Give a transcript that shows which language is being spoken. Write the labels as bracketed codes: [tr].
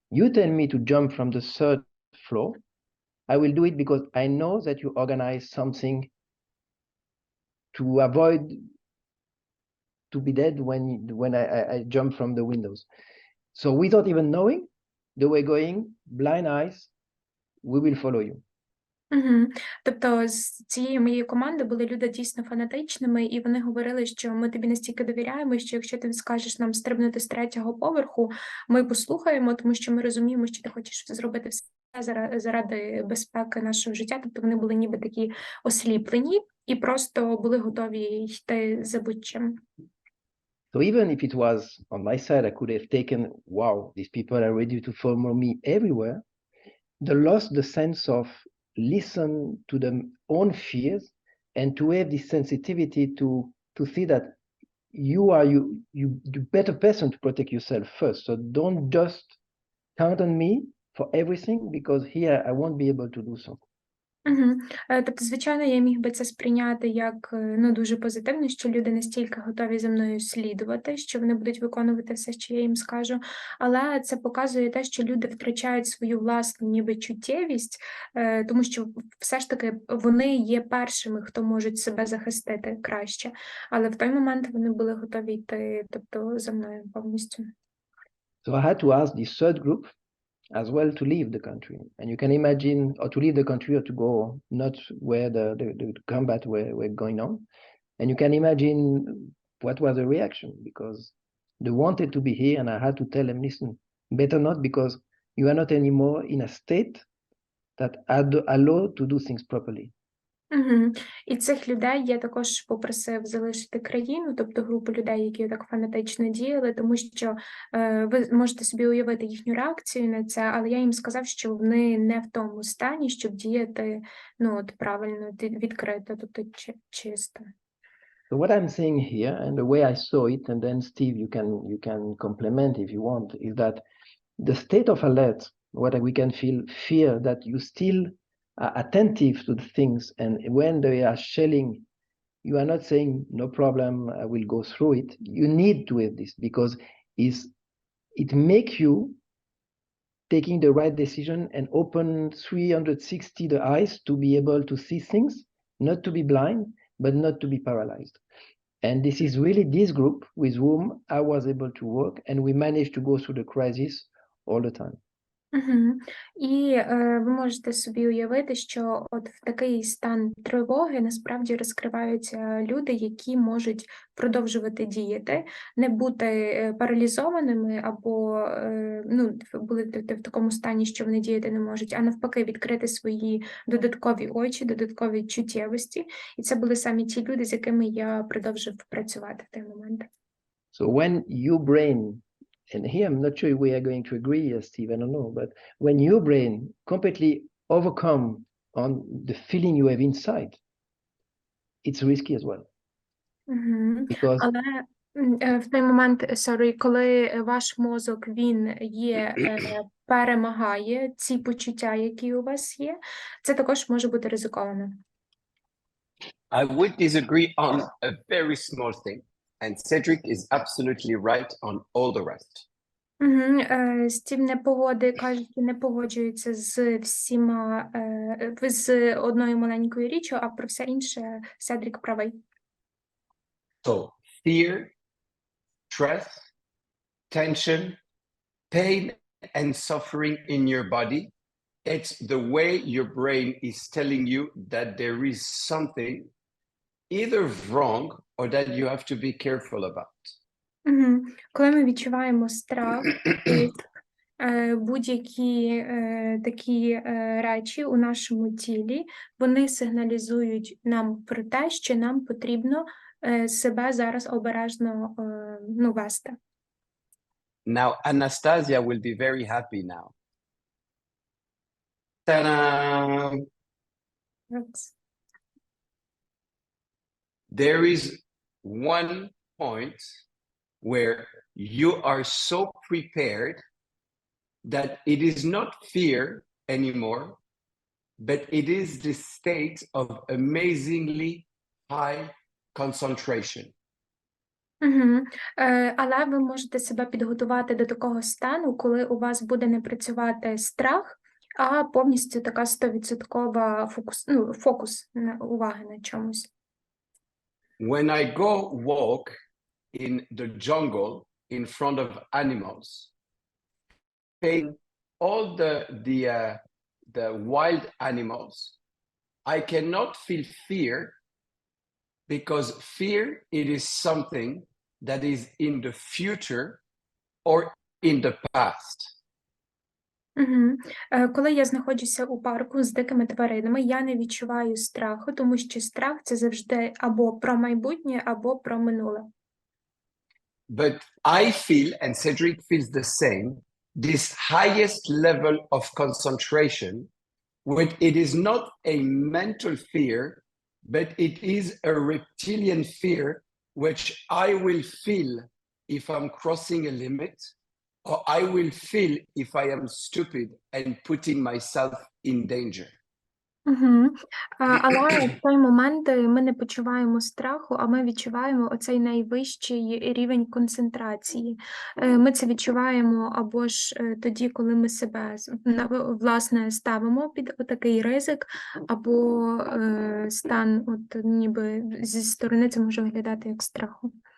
[en] You tell me to jump from the third floor. I will do it because I know that you organize something to avoid to be dead when I jump from the windows. So without even knowing, the way going, blind eyes, we will follow you. Угу. [uk] Тобто з цієї моєї команди були люди дійсно фанатичними, і вони говорили, що ми тобі настільки довіряємо, що якщо ти скажеш нам стрибнути з 3-го поверху, ми послухаємо, тому що ми розуміємо, що ти хочеш зробити все заради безпеки нашого життя. Тобто вони були ніби такі осліплені і просто були готові йти за будь-чим. [en] So even if it was on my side, I could have taken, wow, these people are ready to follow me everywhere. They lost the sense of listen to their own fears and to have this sensitivity to see that you are the better person to protect yourself first. So don't just count on me for everything, because here I won't be able to do so. Угу. [uk] Тобто, звичайно, я міг би це сприйняти як дуже позитивно, що люди настільки готові за мною слідувати, що вони будуть виконувати все, що я їм скажу. Але це показує те, що люди втрачають свою власну ніби чуттєвість, тому що все ж таки вони є першими, хто можуть себе захистити краще. Але в той момент вони були готові йти, тобто, за мною повністю. [en] So I had to ask this third group as well to leave the country. And you can imagine, or to leave the country or to go not where the combat were going on. And you can imagine what was the reaction, because they wanted to be here, and I had to tell them, listen, better not, because you are not anymore in a state that allow to do things properly. Угу. [uk] І цих людей я також попросив залишити країну, тобто групу людей, які так фанатично діяли, тому що ви можете собі уявити їхню реакцію на це, але я їм сказав, що вони не в тому стані, щоб діяти правильно, відкрито, тобто чисто. [en] So what I'm saying here, and the way I saw it, and then Steve, you can complement if you want, is that the state of alert, what we can fear that you still are attentive to the things, and when they are shelling, you are not saying no problem, I will go through it. You need to have this, because it makes you taking the right decision and open 360 the eyes to be able to see things, not to be blind, but not to be paralyzed. And this is really this group with whom I was able to work, and we managed to go through the crisis all the time. Угу. [uk] І ви можете собі уявити, що от в такий стан тривоги насправді розкриваються люди, які можуть продовжувати діяти, не бути паралізованими або були в такому стані, що вони діяти не можуть, а навпаки відкрити свої додаткові очі, додаткові чуттєвості. І це були саме ті люди, з якими я продовжив працювати в той момент. [en] So when your brain, and here I'm not sure we are going to agree, Steve, I don't know, but when your brain completely overcome on the feeling you have inside, it's risky as well. Because [uk] Але в той момент, коли ваш мозок, він перемагає ці почуття, які у вас є, це також може бути ризиковано. [en] I would disagree on a very small thing, and Cedric is absolutely right on all the rest. [uk] Стів каже, що не погоджується з всіма, з одною маленькою річчю, а про все інше Седрік правий. [en] So, fear, stress, tension, pain, and suffering in your body, it's the way your brain is telling you that there is something either wrong or that you have to be careful about. [uk] Коли ми відчуваємо страх, будь-які такі речі у нашому тілі, вони сигналізують нам про те, що нам потрібно себе зараз обережно вести. [en] Now, Anastasia will be very happy now. Ta-da! There is one point where you are so prepared that it is not fear anymore, but it is the state of amazingly high concentration. [uk] Але ви можете себе підготувати до такого стану, коли у вас буде не працювати страх, а повністю така 100% фокус уваги на чомусь. [en] When I go walk in the jungle in front of animals, paying all the wild animals, I cannot feel fear because fear, it is something that is in the future or in the past. [uk] Коли я знаходжуся у парку з дикими тваринами, я не відчуваю страху, тому що страх – це завжди або про майбутнє, або про минуле. [en] But I feel, and Cedric feels the same, this highest level of concentration, when it is not a mental fear, but it is a reptilian fear, which I will feel if I'm crossing a limit, or I will feel if I am stupid and putting myself in danger. [uk] Але в той момент ми не почуваємо страху, а ми відчуваємо оцей найвищий рівень концентрації. Ми це відчуваємо або ж тоді, коли ми себе, власне, ставимо під такий ризик, або стан, ніби зі сторони це може виглядати як страху.